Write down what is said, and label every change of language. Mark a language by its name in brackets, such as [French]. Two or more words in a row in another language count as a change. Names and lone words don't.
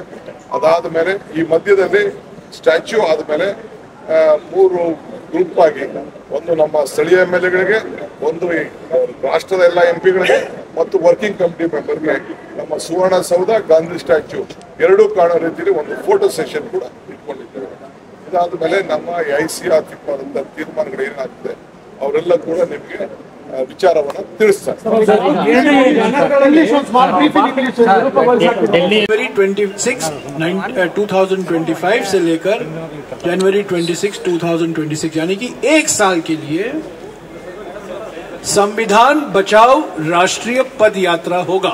[Kannada] ಅದಾದ ಮೇಲೆ ಈ ಮಧ್ಯದಲ್ಲಿ ಸ್ಟ್ಯಾಚ್ಯೂ ಆದ್ಮೇಲೆ 3 ಗ್ರೂಪ್ ಆಗಿ, ಒಂದು ನಮ್ಮ ಸ್ಥಳೀಯ MLAಗಳಿಗೆ, ಒಂದು ರಾಷ್ಟ್ರದ ಎಲ್ಲ MP ಗಳಿಗೆ ಮತ್ತು [English] working committee member [Kannada] ನಮ್ಮ ಸುವರ್ಣಸೌಧ, ಗಾಂಧಿ ಸ್ಟ್ಯಾಚ್ಯೂ ಎರಡೂ ಕಾಣೋ ರೀತಿಯಲ್ಲಿ ಒಂದು [English] photo session [Kannada] ಕೂಡ ಇಟ್ಕೊಂಡಿದ್ದೇವೆ. ಇದಾದ ಮೇಲೆ ನಮ್ಮ ಐತಿಹಾಸಿಕವಾದಂತಹ ತೀರ್ಮಾನಗಳು ಏನಾಗ್ತದೆ ಅವರೆಲ್ಲ ಕೂಡ ನಿಮಗೆ ವಿಚಾರವನ್ನು ತಿಳಿಸ್ತಾರೆ. [Hindi] जनवरी 26, 2025 से लेकर जनवरी 26, 2026 यानी कि 1 साल के लिए संविधान बचाओ राष्ट्रीय पद यात्रा होगा।